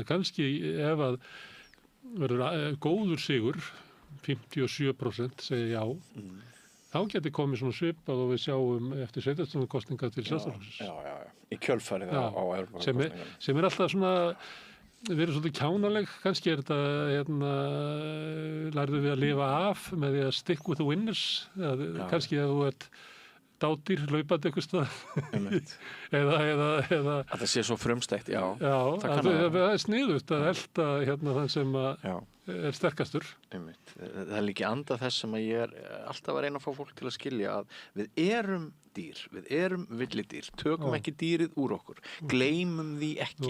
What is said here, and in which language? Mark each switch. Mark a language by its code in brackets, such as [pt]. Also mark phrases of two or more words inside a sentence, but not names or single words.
[is] Kannski ef að verður góður sigur, 57% segja já, þá getur komið svona svipað og við sjáum eftir sveitarstjórnarkosninga til Sjálfstæðisflokksins. Já. Í kjölfarið á Evrópukosningunum. Sem alltaf svona verið svolítið kjánaleg, kannski þetta lærðu við að lifa af með því að [en] stick with the winners, [is] kannski að þú ert dádýr, laupandi eitthvað stað eða að það sé svo frumstætt, já það er sniðugt að elta þann sem er sterkastur. Það er líka anda þess sem að ég er alltaf að reyna að fá fólk til að skilja að við erum dýr, við erum villidýr, tökum ekki dýrið úr okkur, gleymum því ekki